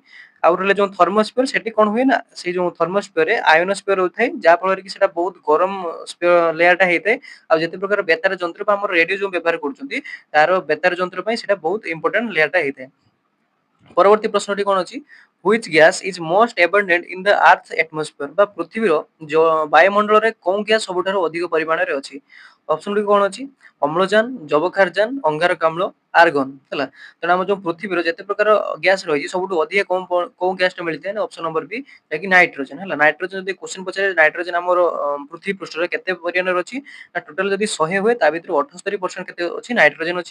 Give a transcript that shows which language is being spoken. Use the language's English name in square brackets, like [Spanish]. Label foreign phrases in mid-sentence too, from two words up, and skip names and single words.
[Odia] ଆଉ ରହିଲା ଯୋଉ ଥର୍ମୋସ୍ଫିୟର ସେଠି କଣ ହୁଏ ନା ସେଇ ଯୋଉ ଥର୍ମୋସ୍ଫିୟରରେ ଆୟୋନୋସ୍ଫିୟର ହୋଇଥାଏ ଯାହା ଫଳରେ କି ସେଟା ବହୁତ ଗରମ ଲେୟାରଟା ହେଇଥାଏ। ଆଉ ଯେତେ ପ୍ରକାର ବେତାର ଯନ୍ତ୍ର ବା ଆମର ରେଡିଓ ଯୋଉ ବ୍ୟବହାର କରୁଛନ୍ତି ତାର ବେତାର ଯନ୍ତ୍ର ପାଇଁ ସେଟା ବହୁତ [English] important layer [Odia] ହେଇଥାଏ। ପରବର୍ତ୍ତୀ ପ୍ରଶ୍ନଟି କଣ ଅଛି [English] which gas is most abundant in the earth atmosphere [Odia] ବା ପୃଥିବୀର ବାୟୁମଣ୍ଡଳରେ କୋଉ ଗ୍ୟାସ ସବୁଠାରୁ ଅଧିକ ପରିମାଣରେ ଅଛି। ଅପସନ ଗୁଡ଼ିକ କଣ ଅଛି ଅମ୍ଳଜାନ, ଯବକ୍ଷାରଜାନ, ଅଙ୍ଗାରକାମ୍ଳ, ଆର୍ଗନ ହେଲା। ତେଣୁ ଆମ ଯୋଉ ପୃଥିବୀର ଯେତେ ପ୍ରକାର ଗ୍ୟାସ ରହିଛି ସବୁଠୁ ଅଧିକ କୋଉ ଗ୍ୟାସଟା ମିଳିଥାଏ ନା [English] option number B [Odia] ଯାହାକି ନାଇଟ୍ରୋଜେନ ହେଲା। ନାଇଟ୍ରୋଜେନ ଯଦି କ୍ୱେଶ୍ଚନ ପଚାରେ ନାଇଟ୍ରୋଜେନ ଆମର ପୃଥିବୀ ପୃଷ୍ଠରେ କେତେ ପରିମାଣରେ ଅଛି ନା ଟୋଟାଲ ଯଦି 100 ହୁଏ ତା ଭିତରୁ 78% କେତେ ଅଛି ନାଇଟ୍ରୋଜେନ ଅଛି।